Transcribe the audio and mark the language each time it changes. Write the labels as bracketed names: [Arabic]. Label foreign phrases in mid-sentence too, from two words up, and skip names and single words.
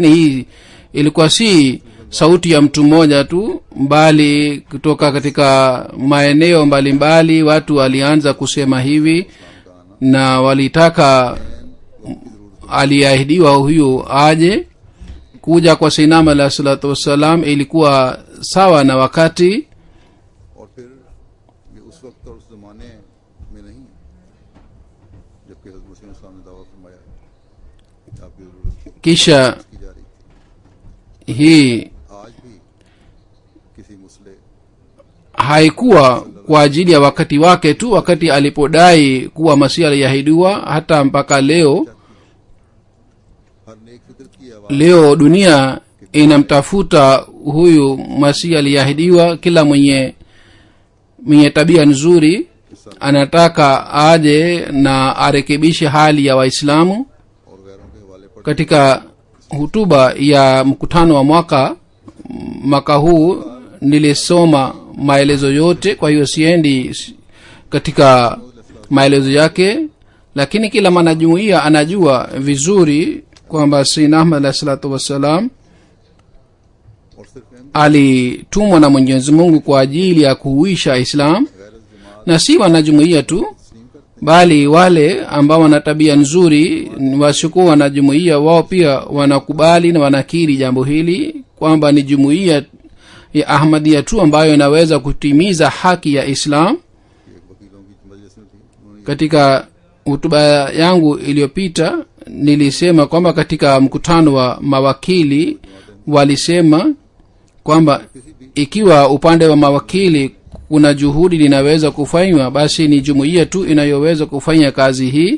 [Swahili] Ni hii ilikuwa si sauti ya mtu mmoja tu, bali kutoka katika maeneo mbalimbali watu walianza kusema hivi, na walitaka aliahidiwa huyu aje. Kuja kwa [Arabic] سيدنا عليه الصلاة والسلام [Swahili] ilikuwa sawa na wakati, [Urdu] اور پھر یہ اس وقت اور اس زمانے میں نہیں جبکہ حضرت مسیح اسلام نے دعویٰ فرمایا کہ آپ کی ضرورت [Swahili] kisha [Urdu] کی جا رہی تھی. [Swahili] hii [Urdu] آج بھی کسی مسلے [Swahili] haikuwa kwa ajili ya wakati wake tu, wakati alipodai kuwa Masihi aliahidiwa. Hata mpaka leo [Urdu] ہر نیک فکر کی آواز [Swahili] leo dunia inamtafuta huyu Masihi aliahidiwa. Kila mwenye tabia nzuri anataka aje na arekebishe hali ya Waislamu. [Urdu] اور غیروں کے حوالے پر [Swahili] Katika hutuba ya mkutano wa mwaka huu nilisoma maelezo yote, kwa hiyo siendi katika maelezo yake, lakini kila mwanajumuiya anajua vizuri kwamba Sayyidina Ahmad [Arabic] عليه الصلاة والسلام [Urdu] اور صرف ان [Swahili] alitumwa na Mwenyezi Mungu kwa ajili ya kuhuisha Islam, na si wanajumuiya tu, bali wale ambao wana tabia nzuri wasiokuwa wanajumuiya, wao pia wanakubali na wanakiri jambo hili kwamba ni jumuiya ya Ahmadiyya tu ambayo inaweza kutimiza haki ya Islam. [Urdu] ایک وکیلوں کی مجلس میں تھی، انہوں نے [Swahili] Katika hutuba yangu iliyopita nilisema kwamba katika mkutano wa mawakili walisema kwamba ikiwa upande wa mawakili kuna juhudi linaweza kufanywa, basi ni jumuiya tu inayoweza kufanya kazi hii.